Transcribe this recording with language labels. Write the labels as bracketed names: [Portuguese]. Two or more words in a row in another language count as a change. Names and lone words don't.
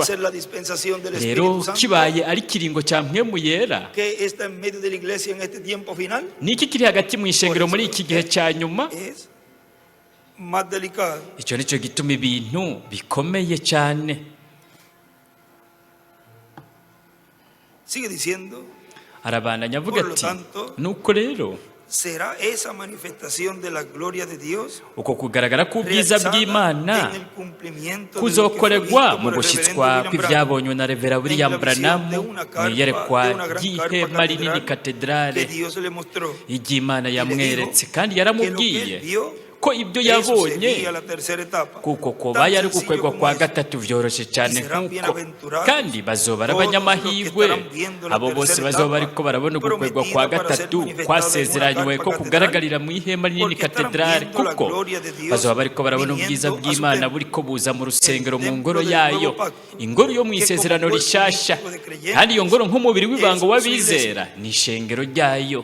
[Rundi] Rero kibaye ari kiringo cya mpwemu yera, niki kiri hagati mu ishengero muri iki gihe cya nyuma? Icyo nicyo gituma ibintu bikomeye cyane. Arabandanya avuga ati, nuko rero [Spanish] será esa manifestación de la gloria de Dios [Rundi] uko kugaragara k'ubwiza bw'Imana kuzokorerwa mu gushyitswa kw'ibyabonywe na Revera William Branham mu iyerekwa ry'ihema rinini katedrale iry'Imana yamweretse kandi yaramubwiye ko ibyo yabonye kuko kobaye ari gukwegwa kwa gatatu byoroshye cyane nk'uko, kandi bazoba ari abanyamahirwe abo bose bazoba ariko barabona gukwegwa kwa gatatu kwasezeranywe ko kugaragarira mu ihema rinini katedrale, kuko bazoba ariko barabona ubwiza bw'Imana buri ko buza mu rusengero mu ngoro yayo, ingoro yo mu isezerano rishasha, kandi iyo ngoro nk'umubiri w'ibango w'abizera ni ishengero ryayo.